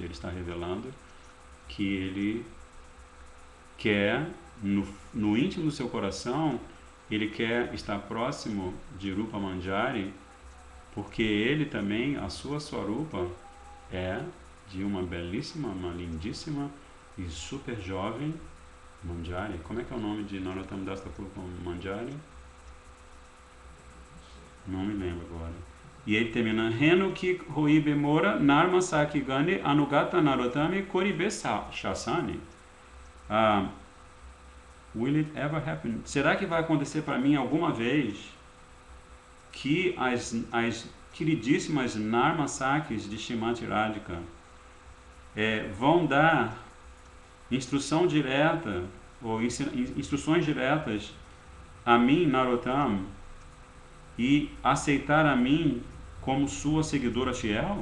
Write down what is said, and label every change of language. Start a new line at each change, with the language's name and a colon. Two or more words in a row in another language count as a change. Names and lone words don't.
Portuguese: Ele está revelando que ele quer, no íntimo do seu coração, ele quer estar próximo de Rupa Manjari, porque ele também, a sua Swarupa, é de uma belíssima, uma lindíssima e super jovem Manjari. Como é que é o nome de Narottama Das Thakur com Manjari? Não me lembro agora. E ele termina
Bangla: হেন কি হইবে মোর নর্ম সখী গণে অনুগত নরোত্তমে করিবে শাসনে.
English: Will it ever happen?
Portuguese: Será que vai acontecer para mim alguma vez que as queridíssimas Narma Sakis de Srimati Radhika vão dar instrução direta ou instruções diretas a mim, Narottama, e aceitar a mim como sua seguidora fiel?